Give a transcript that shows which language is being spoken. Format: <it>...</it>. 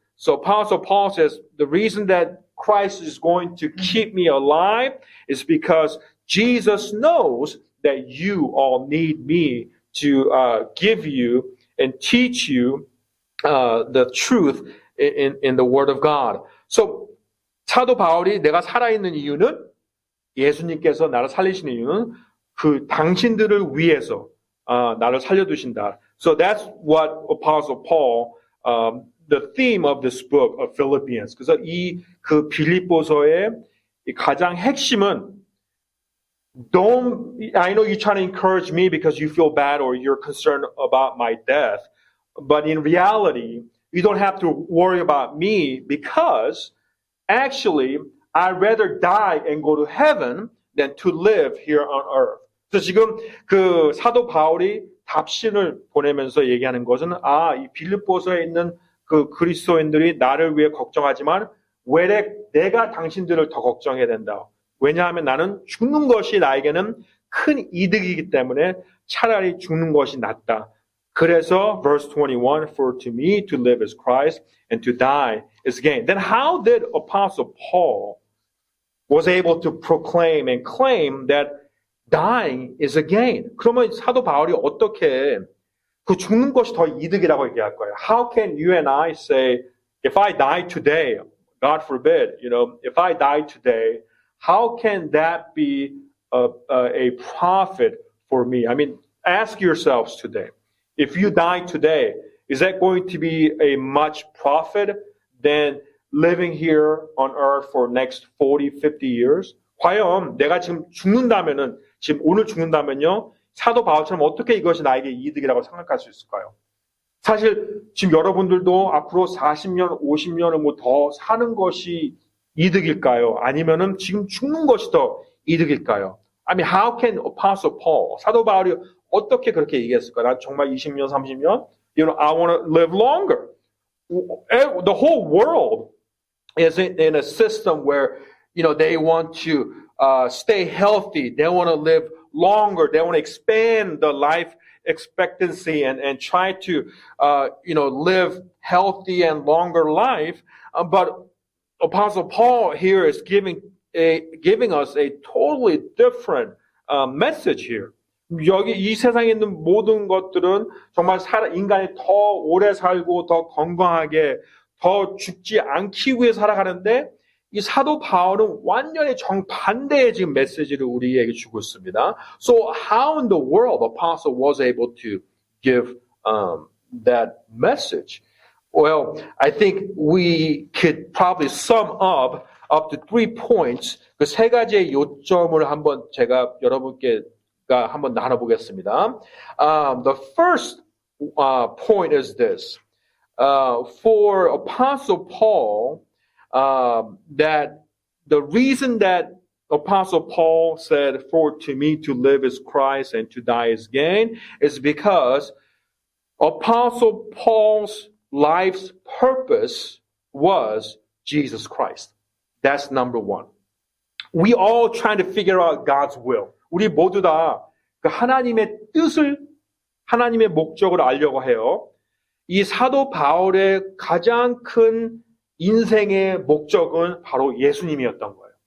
<en>So Apostle Paul says, the reason that Christ is going to keep me alive is because Jesus knows that you all need me to give you and teach you the truth in the Word of God.</en> <ko>So 사도 바울이 내가 살아있는 이유는 예수님께서 나를 살리시는 이유는 그 당신들을 위해서 나를 살려두신다.</ko> <en>So that's what Apostle Paul, the theme of this book of Philippians.</en> <ko>그래서 그 빌립보서의 가장 핵심은</ko> <en>I know you're trying to encourage me because you feel bad or you're concerned about my death, but in reality, you don't have to worry about me because actually, I'd rather die and go to heaven than to live here on earth.</en> <ko>그래서 지금 그 사도 바울이 답신을 보내면서 얘기하는 것은 이 빌립보서에 있는 그 그리스도인들이 나를 위해 걱정하지만 왜 내가 당신들을 더 걱정해야 된다. 왜냐하면 나는 죽는 것이 나에게는 큰 이득이기 때문에 차라리 죽는 것이 낫다.</ko> <en>그래서 verse 21, for to me to live is Christ and to die is gain. Then how did Apostle Paul was able to proclaim and claim that dying is a gain?</en> <ko>그러면 사도 바울이 어떻게 그 죽는 것이 더 이득이라고 얘기할 거예요?</ko> <en>How can you and I say, if I die today, God forbid, if I die today, how can that be a profit for me? I mean, ask yourselves today. If you die today, is that going to be a much profit than living here on earth for next 40, 50 years?</en> <ko>과연 내가 지금 죽는다면은, 지금 오늘 죽는다면요, 사도 바울처럼 어떻게 이것이 나에게 이득이라고 생각할 수 있을까요? 사실 지금 여러분들도 앞으로 40년, 50년을 뭐 더 사는 것이 이득일까요? 아니면은 지금 죽는 것이 더 이득일까요?</ko> <en>I mean, how can Apostle Paul,</en> <ko>사도 바울이 어떻게 그렇게 얘기했을까? 난 정말 20년, 30년?</ko> <en>I want to live longer. The whole world is in a system where, they want to stay healthy. They want to live longer. They want to expand the life expectancy and try to, live healthy and longer life. But Apostle Paul here is giving us a totally different message here.</en> <ko>여기 이 세상에 있는 모든 것들은 정말 인간이 더 오래 살고 더 건강하게 더 죽지 않기 위해 살아가는데 이 사도 바울은 완전히 정반대의 지금 메시지를 우리에게 주고 있습니다.</ko> <en>So how in the world Apostle was able to give that message? Well, I think we could probably sum up to 3 points.</en> <ko>그 3가지의 요점을 한번 제가 여러분께 한번 나눠보겠습니다.</ko> <en>The first point is this. For Apostle Paul, that the reason that Apostle Paul said, for to me to live is Christ and to die is gain, is because Apostle Paul's life's purpose was Jesus Christ. That's number one. We all trying to figure out God's will.</en> <ko>우리 모두 다 그 하나님의 뜻을, 하나님의 목적을 알려고 해요. 이 사도 바울의 가장 큰 인생의 목적은 바로 예수님이었던 거예요.</ko>